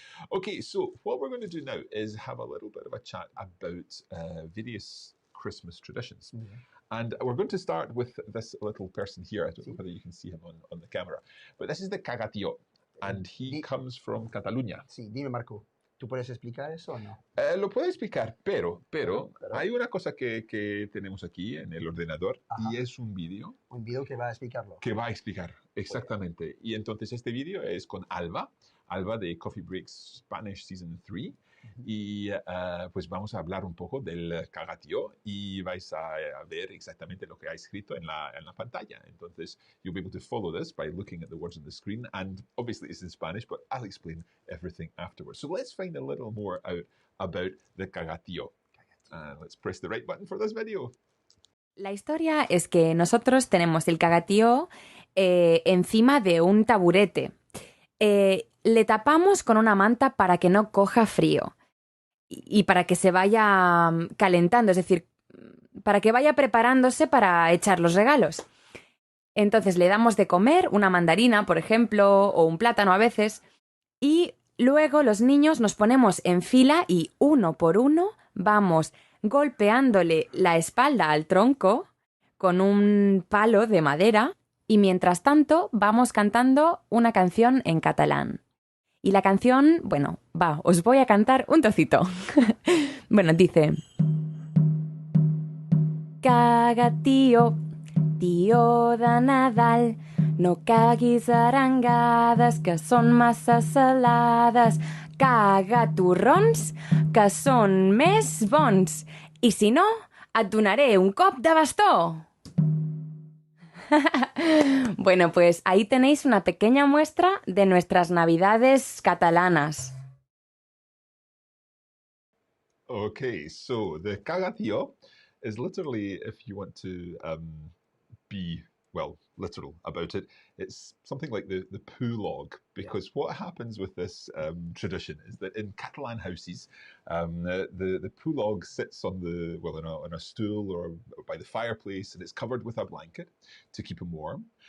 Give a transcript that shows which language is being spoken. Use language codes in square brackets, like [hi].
[en] Okay, so what we're going to do now is have a little bit of a chat about various Christmas traditions. And we're going to start with this little person here. I don't know whether you can see him on the camera. But this is the caga, and he comes from Catalunya. [es] Sí, dime, Marco. ¿Tú puedes explicar eso o no? Lo puedo explicar, pero hay una cosa que tenemos aquí en el ordenador. Ajá. Y es un vídeo. Un video que va a explicarlo. Que va a explicar, exactamente. Y entonces este vídeo es con Alba de Coffee Break Spanish Season 3. Y pues vamos a hablar un poco del cagatío y vais a ver exactamente lo que ha escrito en la pantalla. [en] Entonces, you'll be able to follow this by looking at the words on the screen. And obviously it's in Spanish, but I'll explain everything afterwards. So let's find a little more out about the cagatío. Let's press the right button for this video. [es] La historia es que nosotros tenemos el cagatío encima de un taburete. Le tapamos con una manta para que no coja frío y para que se vaya calentando, es decir, para que vaya preparándose para echar los regalos. Entonces le damos de comer una mandarina, por ejemplo, o un plátano a veces, y luego los niños nos ponemos en fila y uno por uno vamos golpeándole la espalda al tronco con un palo de madera y mientras tanto vamos cantando una canción en catalán. Y la canción, bueno, os voy a cantar un trocito. Bueno, dice... [ca] Caga, tío de Nadal, no caguis arengades que són massa salades. Caga torrons que són més bons. I si no, et donaré un cop de bastó. [es] Bueno, pues ahí tenéis una pequeña muestra de nuestras navidades catalanas. [en] Okay, so the cagatío is literally, if you want to be, well, literal about it, it's something like the poo log, because what happens with this tradition is that in Catalan houses, the poo log sits on on a stool or by the fireplace, and it's covered with a blanket to keep him warm.